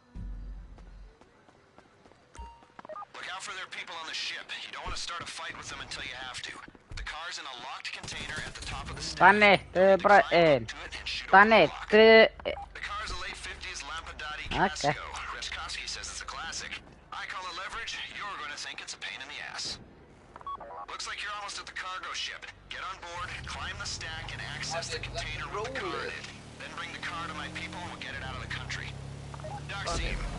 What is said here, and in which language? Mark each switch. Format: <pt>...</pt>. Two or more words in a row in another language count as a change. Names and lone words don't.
<en>Look out for their people on the ship. You don't want to start a fight with them until you have to. The car's in a locked container at the top of the stack.</en> <is>Þannig, þið er bara inn. Þannig,</is> <en>The car's a late 50s Lampadati Okay. Casco. Reshkovsky says it's a classic. I call it leverage. You're going to think it's a pain in the ass. Looks like you're almost at the cargo ship. Get on board, climb the stack, and access the container with the car in it. Then bring the car to my people and we'll get it out of the country.</en>